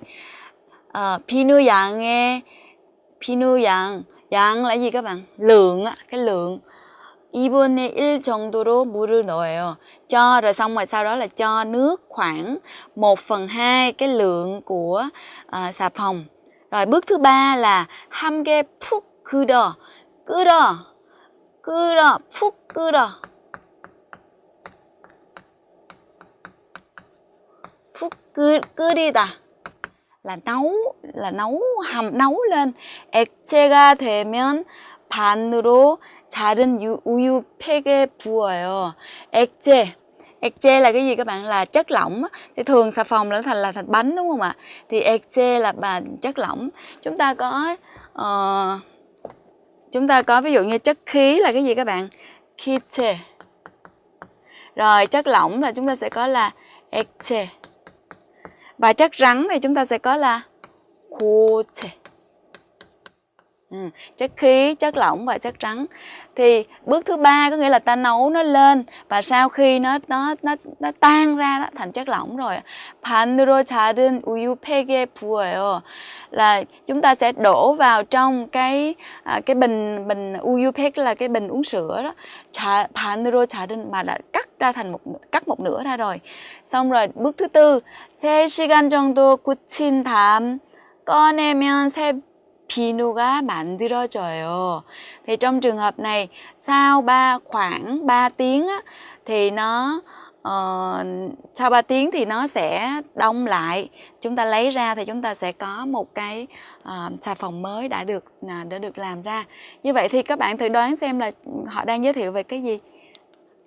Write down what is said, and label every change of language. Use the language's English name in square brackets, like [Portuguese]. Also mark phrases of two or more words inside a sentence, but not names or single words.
[Korean] 비누 양 [Vietnamese] là gì các bạn? Lượng á, cái lượng. [Korean] 2분의 1 정도로 물을 넣어요. [Vietnamese] Cho rồi xong rồi sau đó là cho nước khoảng 1/2 cái lượng của xà phòng. Rồi bước thứ ba là [Korean] 함께 푹 끓여. 푹 끓여. 푹 끓이다. [Vietnamese] là nấu lên. [Korean] 액체가 되면 반으로 자른 우유 팩에 부어요. [Vietnamese] 액체 là cái gì các bạn? Là chất lỏng. Thì thường xà phòng là thành bánh, đúng không ạ? Thì 액체 là chất lỏng. Chúng ta có ví dụ như chất khí là cái gì các bạn? 기체. Rồi chất lỏng là chúng ta sẽ có là 액체. Và chất rắn thì chúng ta sẽ có là 고체. Chất khí, chất lỏng và chất rắn. Thì bước thứ ba có nghĩa là ta nấu nó lên và sau khi nó tan ra đó, thành chất lỏng rồi, [Korean] 반으로 자른 우유 팩에 부어요. [Vietnamese] Là chúng ta sẽ đổ vào trong cái bình [Korean] 우유 팩 [Vietnamese] là cái bình uống sữa đó. [Korean] 반으로 자른 [Vietnamese] mà đã cắt một nửa ra rồi. Xong rồi bước thứ tư, [Korean] 3시간 정도 굳힌 다음 꺼내면 새 비누가 만들어져요. [Vietnamese] Thì trong trường hợp này sau khoảng 3 tiếng á, thì sau 3 tiếng thì nó sẽ đông lại. Chúng ta lấy ra thì chúng ta sẽ có một cái xà phòng mới đã được làm ra. Như vậy thì các bạn thử đoán xem là họ đang giới thiệu về cái gì?